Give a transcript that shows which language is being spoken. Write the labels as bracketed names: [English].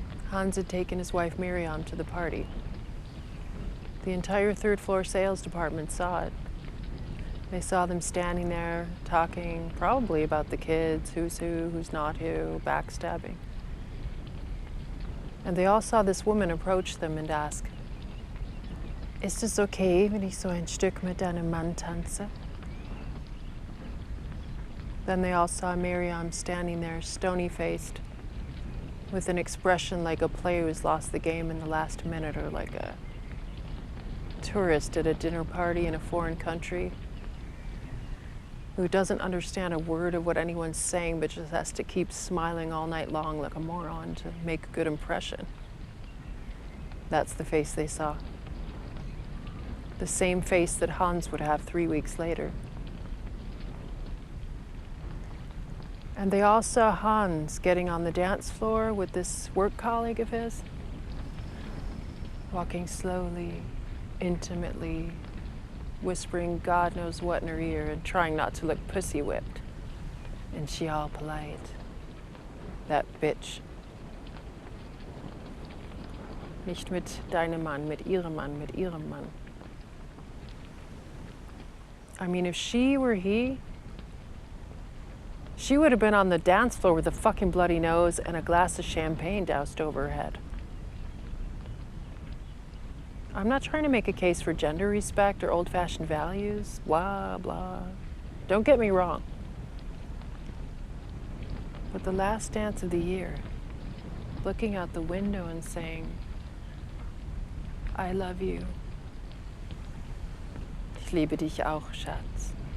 [English] Hans had taken his wife Miriam to the party. The entire third-floor sales department saw it. They saw them standing there, talking probably about the kids, who's who, who's not who, backstabbing. And they all saw this woman approach them and ask, [German] "Ist es okay, wenn ich so ein Stück mit deinem Mann tanze?" [English] Then they all saw Miriam standing there, stony-faced, with an expression like a player who's lost the game in the last minute, or like a tourist at a dinner party in a foreign country who doesn't understand a word of what anyone's saying but just has to keep smiling all night long like a moron to make a good impression. That's the face they saw. The same face that Hans would have 3 weeks later. And they all saw Hans getting on the dance floor with this work colleague of his, walking slowly, intimately, whispering God knows what in her ear and trying not to look pussy-whipped. And she all polite. That bitch. [German] Nicht mit deinem Mann, mit ihrem Mann, mit ihrem Mann. [English] I mean, if she were he, she would have been on the dance floor with a fucking bloody nose and a glass of champagne doused over her head. I'm not trying to make a case for gender respect or old-fashioned values, blah, blah. Don't get me wrong. But the last dance of the year, looking out the window and saying, "I love you. [German] Ich liebe dich auch, Schatz."